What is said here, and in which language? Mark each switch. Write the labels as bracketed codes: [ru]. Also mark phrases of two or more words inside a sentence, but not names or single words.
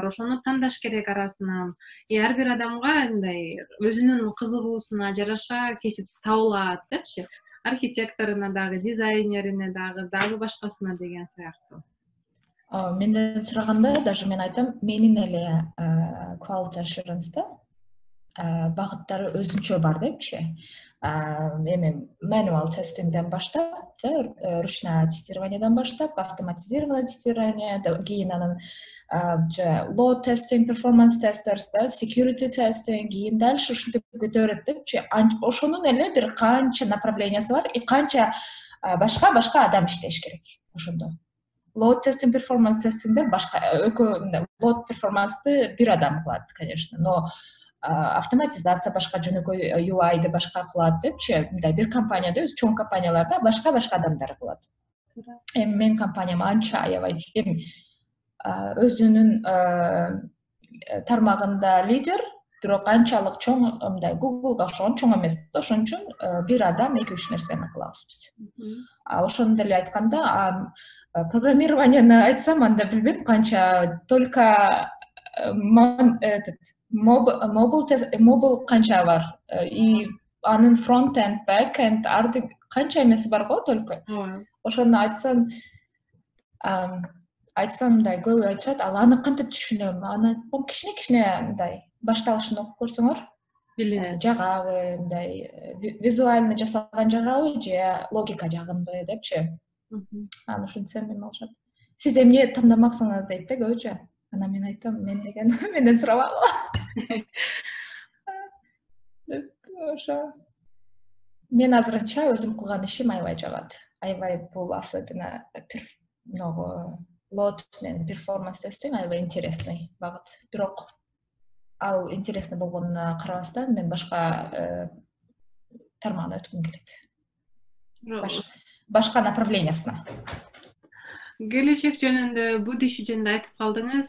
[ky] Ошону тандаш керек арасынан. Ар бир адамга мындай өзүнүн кызыгуусуна жараша кесип табылат депчи. Архитекторуна дагы, дизайнерине дагы башкасына деген сыяктуу. Менден сураганда даже мен айтам, менин эле quality assurance'да багыттары өзүнчө бар депчи. Эми manual тестингден баштап, [ru] ручное тестированиеден [ky] баштап, [ru] автоматизированное тестирование, [ky] кийин анан [en] load testing, performance testers, security testing, [ky] кийин дальше ушинтип көтөрөт депчи. Ошонун эле бир канча направлениясы бар, канча башка адам иштеш керек ошондо. [en] Load testing, performance testingдер [ky] башка [en] load performance'ты [ky] бир адам кылат, [ru] конечно, но автоматизация [ky] башка, жөнөкөй UI'ды башка кылат депчи. Мындай бир компанияда, чоң компанияларда башка адамдар кылат. Эми менин компаниям анча аябай өзүнүн тармагында лидер, бирок анчалык чоң, мындай Google'га окшогон чоң эмес. Ошон үчүн бир адам 2-3 нерсени кылабыз биз. Ошону деле айтканда, программированияны айтсам, анда билбейм канча, только mobile канча бар, и анын front-end, back-end, канча эмеси бар го только. Ошону айтсам мындай көп айтышат, ал аны кантип түшүнөм? Аны кичине мындай башталышын окуп көрсөңөр, жагабы, мындай визуально жасалган жагабы же логика жагынбы депчи. Аны ушинтсем эме алышат. Сиз эмне тандамаксыңыз дейт да көбүчө. Анан мен айтам, мен деген менден сурабагыла. Ошо. Мен азырынча өзүм кылган ишим аябай жагат. Аябай бул особенно load менен [en] performance testing [ky] аябай интересный багыт. Бирок ал интересный болгонуна карабастан мен башка тармагына өткүм келет. Башка направлениясына. Келечек жөнүндө, будущий жөнүндө айтып калдыңыз.